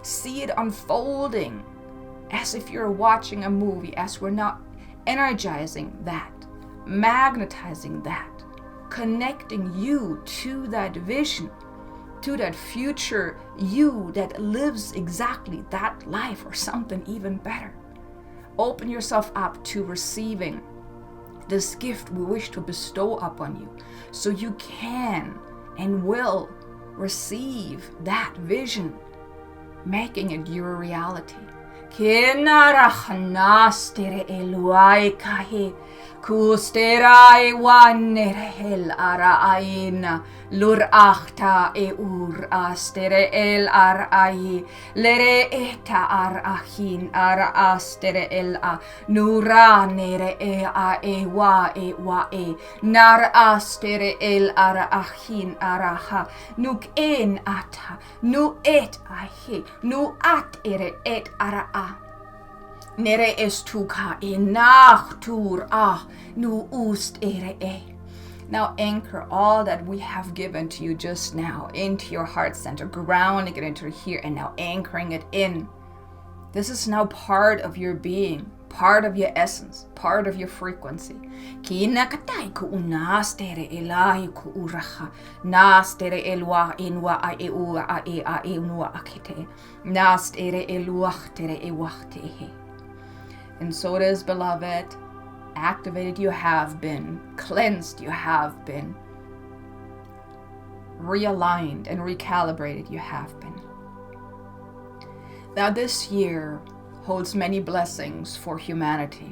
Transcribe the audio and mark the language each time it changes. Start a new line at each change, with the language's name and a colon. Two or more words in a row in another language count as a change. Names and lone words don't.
English: See it unfolding as if you're watching a movie, as we're now energizing that, magnetizing that, connecting you to that vision, to that future you that lives exactly that life or something even better. Open yourself up to receiving this gift we wish to bestow upon you, so you can and will receive that vision, making it your reality. Kusterai wanerhel ara aina lur achta e ur astere el ar ai lere eta ar ahin ara astere el a nura nere e a e wa e nar astere el ara ahin ara ha nuk en ata nu et ahe nu at ere et ara a nere estuka e nachtur nu ust ere e. Now anchor all that we have given to you just now into your heart center, grounding it into here, and now anchoring it in. This is now part of your being, part of your essence, part of your frequency. Kina katai ku unastere elahi ku uraha nastere elwa inwa a e u a e unwa akite nastere eluachtere e wachtehe. And so it is, beloved. Activated you have been, cleansed you have been, realigned and recalibrated you have been. Now this year holds many blessings for humanity.